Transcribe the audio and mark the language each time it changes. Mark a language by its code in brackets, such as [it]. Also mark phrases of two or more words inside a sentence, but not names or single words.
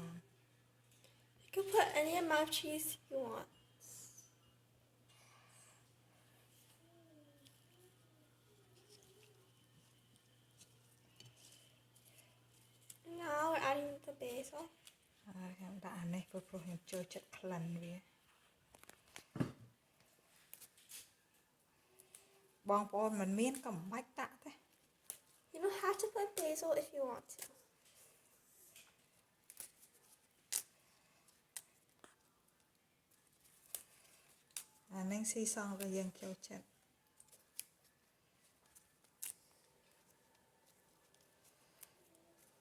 [en] You can put any amount of cheese you want. And now we're adding the basil. [km] ហើយខ្ញុំដាក់អានេះព្រោះខ្ញុំចូលចិត្តក្លិនវាបងប្អូនមិនមានក៏មិនបាច់ដាក់ទេ [en] You don't have to put basil if you want to. [km] អានេះស៊ីសងដែលយើងចូលចិត្ត [en] And